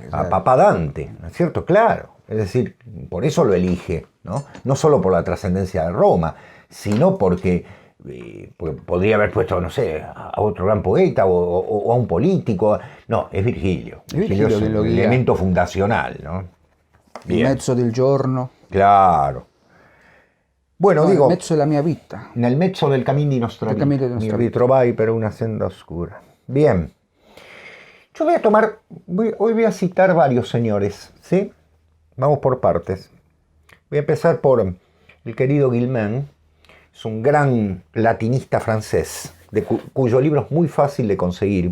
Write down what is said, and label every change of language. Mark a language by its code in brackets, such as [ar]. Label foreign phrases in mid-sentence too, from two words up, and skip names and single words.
[es] A Papa Dante, ¿no es cierto? Claro. Es decir, por eso lo elige, ¿no? No solo por la trascendencia de Roma, sino porque podría haber puesto, no sé, a otro gran poeta o a un político. No, es Virgilio. Virgilio es un elemento fundacional, ¿no? [it] Il mezzo del giorno. [es] Claro. Bueno, no, digo... [it] nel mezzo della mia vita. Nel mezzo del camino di nostra vita. Mi ritrovai per una [es] senda oscura. [it] Bien. [es] Yo hoy voy a citar varios señores, ¿sí? Vamos por partes. Voy a empezar por el querido Guilmant. Es un gran latinista francés, cuyo libro es muy fácil de conseguir.